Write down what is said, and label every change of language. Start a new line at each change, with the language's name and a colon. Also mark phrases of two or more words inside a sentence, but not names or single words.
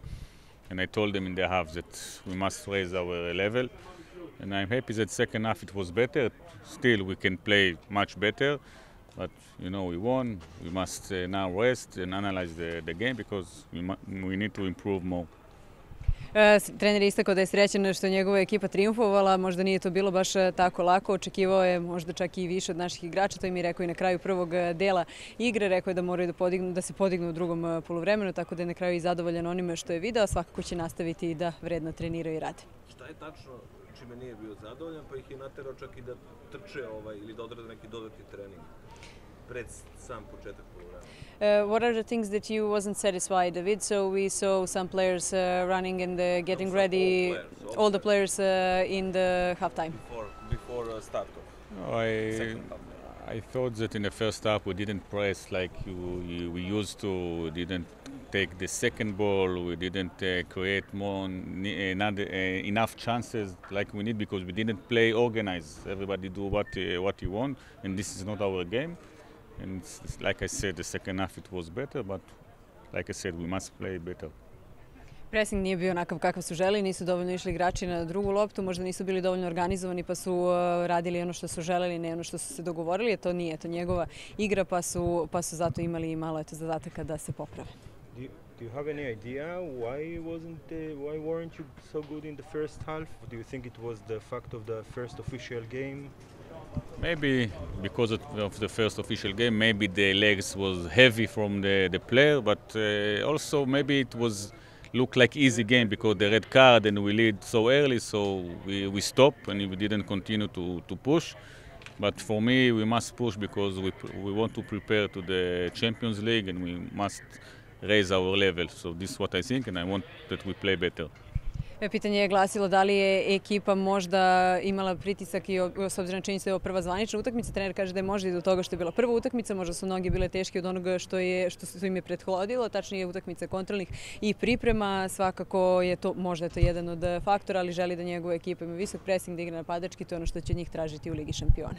English: And I told them in the half that we must raise our level. And I'm happy that second half it was better. Still, we can play much better. But, you know, we won. We must now rest and analyze the game because we need to improve more.
Serbian: Trener je istakao da je srećan što je njegova ekipa triumfovala, možda nije to bilo baš tako lako, očekivao je možda čak i više od naših igrača, to im je rekao i na kraju prvog dela igre, rekao je da moraju da se podignu u drugom poluvremenu, tako da je na kraju i zadovoljan onime što je video, svakako će nastaviti da vredno treniraju i rade. Šta je tačno čime nije bio zadovoljan, pa ih je naterao čak i da trče ili da odrade neki dodatni trening pred sam početak poluvremena?
English: What are the things that you wasn't satisfied with? So we saw some players running and getting ready, all the players in the halftime. Before start of second half. I thought that in the first half we didn't press like we used to. We didn't take the second ball. We didn't create enough chances like we need because we didn't play organized. Everybody do what you want, and this is not our game. And like I said, the second half it was better, but like I said, we must play better.
Serbian: Pressing nije bio onakav kakav su želeli, nisu dovoljno išli igrači na drugu loptu, možda nisu bili dovoljno organizovani pa su radili ono što su želeli, ne ono što su se dogovorili, to nije to njegova igra pa su zato imali malo zadataka da se poprave.
English: Do you have any idea why weren't you so good in the first half? Do you think it was the fact of the first official game? Maybe because of the first official game, maybe the legs was heavy from the player, but also maybe it was looked like easy game because the red card and we lead so early, so we stop and we didn't continue to push. But for me, we must push because we want to prepare to the Champions League and we must raise our level. So this is what I think, and I want that we play better.
Serbian: Pitanje je glasilo da li je ekipa možda imala pritisak i s obzirom na činjenicu da je ovo prva zvanična utakmica. Trener kaže da je možda i do toga što je bila prva utakmica, možda su noge bile teške od onoga što su im je prethodilo, tačnije utakmica kontrolnih i priprema. Svakako je to možda jedan od faktora, ali želi da njegova ekipa ima visok presing, da igra napadački, to je ono što će njih tražiti u Ligi šampiona.